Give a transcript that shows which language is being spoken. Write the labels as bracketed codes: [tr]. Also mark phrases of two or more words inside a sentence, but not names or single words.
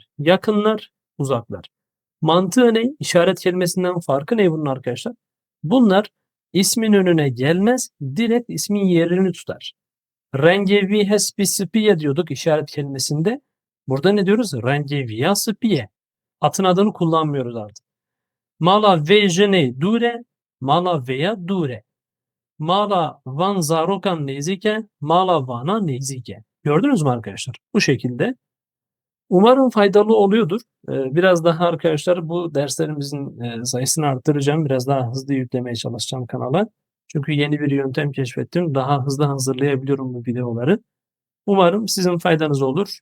[tr] Yakınlar, uzaklar. Mantığı ne? İşaret kelimesinden farkı ne bunun arkadaşlar? Bunlar ismin önüne gelmez, direkt ismin yerini tutar. [ku] Rengevi spie [tr] diyorduk işaret kelimesinde. Burada ne diyoruz? [ku] Rengeviya spie. [tr] Atın adını kullanmıyoruz artık. [ku] Mala vejene dure, mala veya dure. Mala van zarokan nezike, mala vana nezike. [tr] Gördünüz mü arkadaşlar? Bu şekilde. Umarım faydalı oluyordur. Biraz daha arkadaşlar bu derslerimizin sayısını arttıracağım. Biraz daha hızlı yüklemeye çalışacağım kanala. Çünkü yeni bir yöntem keşfettim. Daha hızlı hazırlayabiliyorum bu videoları. Umarım sizin faydanız olur.